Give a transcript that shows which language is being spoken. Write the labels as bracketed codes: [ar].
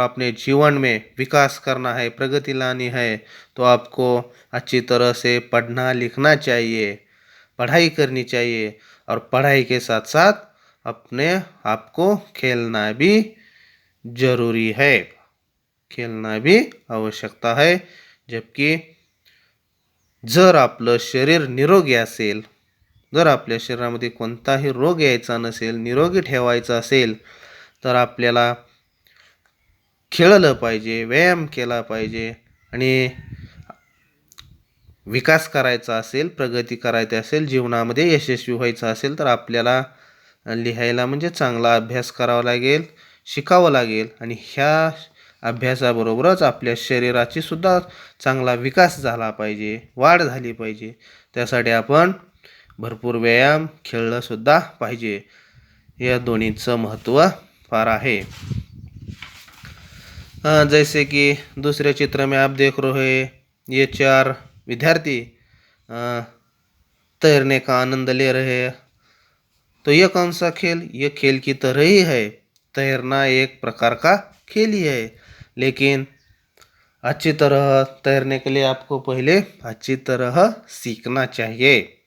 [hi] और अपने जीवन में विकास करना है, प्रगति लानी है तो आपको अच्छी तरह से पढ़ना लिखना चाहिए, पढ़ाई करनी चाहिए और पढ़ाई के साथ साथ अपने आपको खेलना भी जरूरी है, खेलना भी आवश्यकता है। [mr] जबकि जर आपलं शरीर निरोगी असेल, जर आपल्या शरीरामध्ये कोणताही रोग यायचा नसेल, निरोगी ठेवायचा असेल तर आपल्याला खेळलं पाहिजे, व्यायाम केला पाहिजे आणि विकास करायचा असेल, प्रगती करायची असेल, जीवनामध्ये यशस्वी व्हायचं असेल तर आपल्याला लिहायला म्हणजे चांगला अभ्यास करावा लागेल, शिकावं लागेल आणि ह्या अभ्यासाबरोबरच आपल्या शरीराची सुद्धा चांगला विकास झाला पाहिजे, वाढ झाली पाहिजे। त्यासाठी आपण भरपूर व्यायाम खेळलं सुद्धा पाहिजे। या दोन्हीचं महत्त्व फार आहे। [hi] जैसे कि दूसरे चित्र में आप देख रहे हैं, ये 4 विद्यार्थी तैरने का आनंद ले रहे हैं। तो ये कौन सा खेल? ये खेल की तरह ही है, तैरना एक प्रकार का खेल ही है, लेकिन अच्छी तरह तैरने के लिए आपको पहले अच्छी तरह सीखना चाहिए।